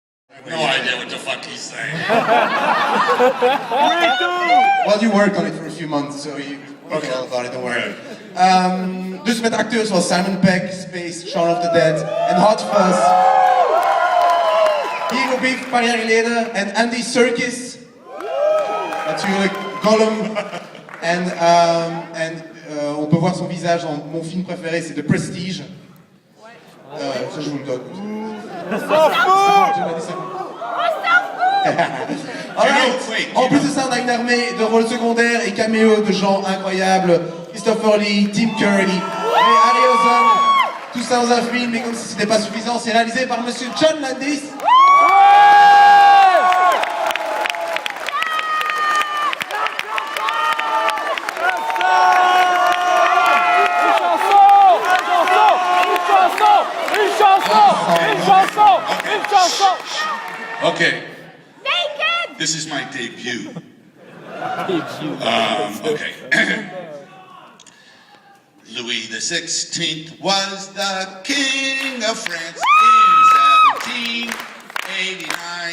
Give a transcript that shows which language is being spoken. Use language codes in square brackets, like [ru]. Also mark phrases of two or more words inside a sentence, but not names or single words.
[en] I have no idea what the fuck he's saying. Well, you worked on it for a few months, so you know all about it, don't worry. [nl] Dus met acteurs zoals Simon Pegg, Space, [en] Shaun of the Dead [nl] en [en] Hot Fuzz. [nl] Hier op BIFFF een paar jaar geleden. En Andy Serkis. Natuurlijk, Gollum. [fr] On peut voir son visage dans mon film préféré, c'est [en] The Prestige. [fr] Ça, je vous le donne. [en] Alright. [fr] En plus de ça, on a une armée de rôles secondaires et caméos de gens incroyables. Christopher Lee, Tim Curry et Harryhausen. Tout ça dans un film, mais comme si c'était pas suffisant, c'est réalisé par monsieur John Landis. Une chanson. [en] Okay. Naked. This is my debut. Okay. Louis XVI was the King of France in 1789.